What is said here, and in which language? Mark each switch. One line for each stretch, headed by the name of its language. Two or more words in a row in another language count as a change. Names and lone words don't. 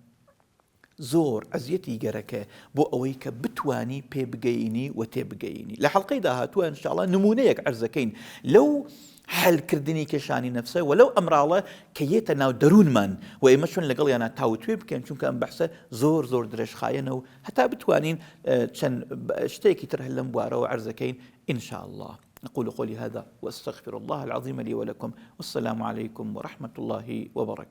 Central Kurdish: زۆر ئەزیەتی گەرەکە بۆ ئەوەی کە بتوانی پێ بگەینی و تێبگەینی لە حەڵقەی داهاتووە ئینشاءڵڵا نمونەیەک عەرزەکەین لەو حەلکردنی کێشانی نەفسە و لەو ئەمراڵە کە یێتە ناو دەروونمان و ئێمە چۆن لەگەڵیانە تاوتوێ بکەین چونکە ئەم بەحسە زۆر درێژخایەنە و هەتا بتوانین چەند شتێکی تر هەر لەم بوارەوە عەرزەکەین
Arabic: إن الله أقول قولي هذا وأستغفر الله العظيم لي ولكم والسلام عليكم ورحمة الله وبركاته